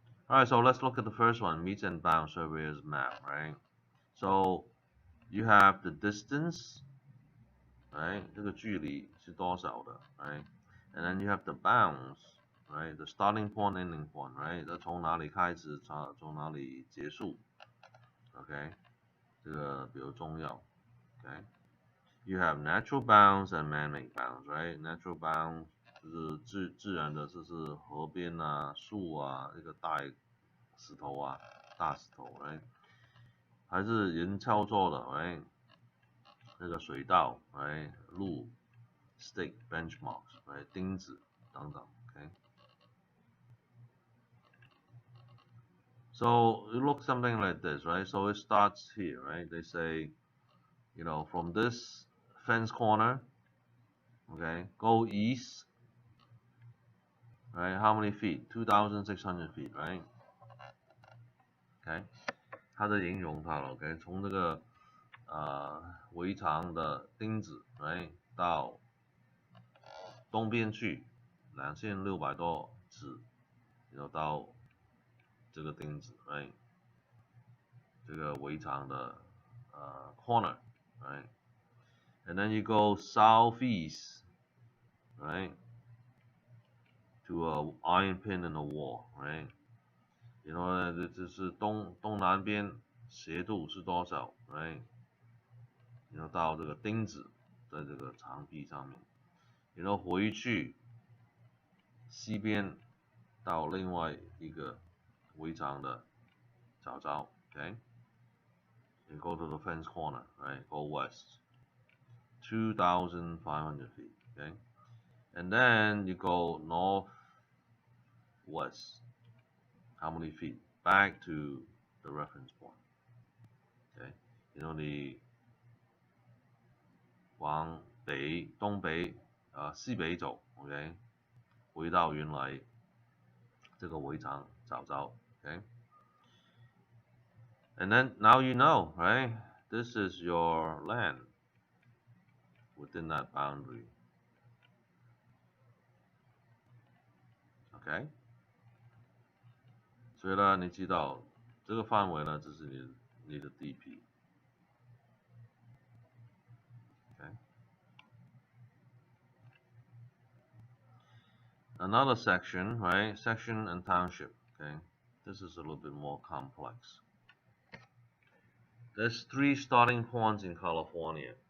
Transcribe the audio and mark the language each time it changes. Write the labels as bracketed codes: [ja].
[en] Alright, so let's look at the first one, meets and bounds surveyor's map, right? So you have the distance, right? [zh] 这个距离是多少的 right? [en] And then you have the bounds, right? The starting point, ending point, right? [zh] 它从哪里开始，从哪里结束 ，OK？这个比较重要 ，OK？ [en] You have natural bounds and man-made bounds, right? [zh] Natural bounds 就是自然的，就是河边啊、树啊、一个大石头啊、大石头 ，right？还是人操作的 ，right？ 那个水道 ，right？ [en] 路 ，stake benchmarks， right？ [zh] 钉子等等 [en] ，OK？So it looks something like this, right? So it starts here, right? They say from this fence corner, okay, go east, right? How many feet? 2,600 feet, right? [zh] Okay， 它在形容它了 ，OK， 从这个围墙的钉子 ，right， 到东边去2600多尺，到这个钉子 ，right， 这个围墙的corner， right。 [en] And then you go southeast, right, to a iron pin in the wall, right? [zh] 就是东南边斜度是多少 ，right? 到这个钉子在这个墙壁上面，回去西边到另外一个围墙的角角 ，okay? [en] You go to the fence corner, right? Go west. 2,500 feet, okay? And then you go northwest. How many feet? Back to the reference point, okay? [zh] 你往东北西北走 ，OK？回到原来这个围墙找找 ，OK？ [en] And then now you know, right? This is your land within that boundary. [zh] OK， 所以呢，你知道这个范围呢，这是你的地皮。 [en] OK， another section, right? Section and township. Okay, this is a little bit more complex. There's 3 starting points in California.